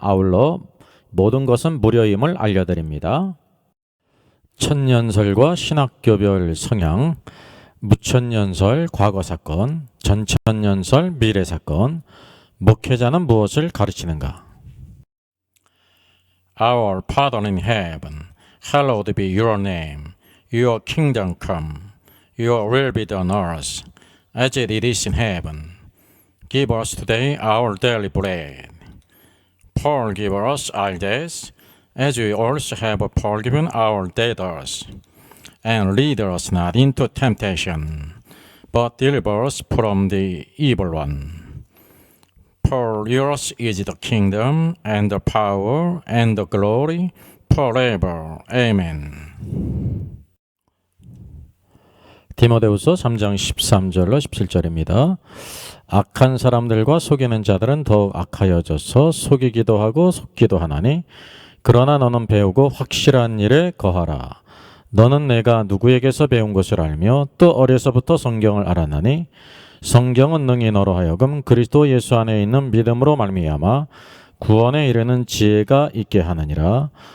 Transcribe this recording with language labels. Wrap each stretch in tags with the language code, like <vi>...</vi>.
<ko>아울러 모든 것은 무료임을 알려드립니다. 천년설과 신학교별 성향, 무천년설 과거사건, 전천년설 미래사건, 목회자는 무엇을 가르치는가?</ko> <en>Our Father in heaven, hallowed be your name. Your kingdom come. Your will be done on earth, as it is in heaven. Give us today our daily bread. Forgive us our debts, as we also have forgiven our debtors. And lead us not into temptation, but deliver us from the evil one. For yours is the kingdom, and the power, and the glory, forever. Amen.</en> <ko>디모데후서 3장 13절로 17절입니다. 악한 사람들과 속이는 자들은 더욱 악하여져서 속이기도 하고 속기도 하나니 그러나 너는 배우고 확실한 일에 거하라. 너는 내가 누구에게서 배운 것을 알며 또 어려서부터 성경을 알았나니 성경은 능히 너로 하여금 그리스도 예수 안에 있는 믿음으로 말미암아 구원에 이르는 지혜가 있게 하느니라.</ko>